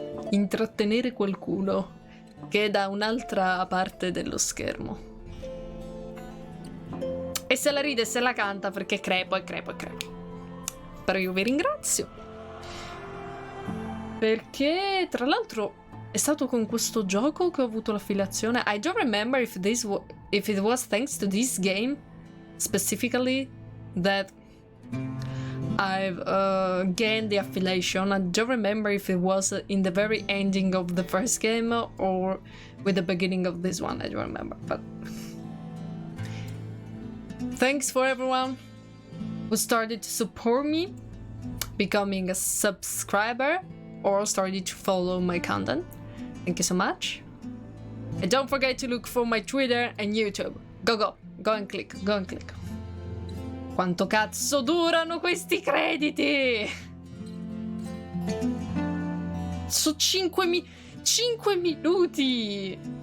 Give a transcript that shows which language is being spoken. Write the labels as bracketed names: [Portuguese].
[Italian] Intrattenere qualcuno che è da un'altra parte dello schermo. E se la ride e se la canta perché crepo. Però io vi ringrazio. Perché, tra l'altro, è stato con questo gioco che ho avuto l'affiliazione. [English] I don't remember if it was thanks to this game specifically that I've gained the affiliation. I don't remember if it was in the very ending of the first game or with the beginning of this one. I don't remember, but thanks for everyone who started to support me, becoming a subscriber or started to follow my content. Thank you so much. And don't forget to look for my Twitter and YouTube. Go and click. [Italian] Quanto cazzo durano questi crediti? Sono 5 minuti!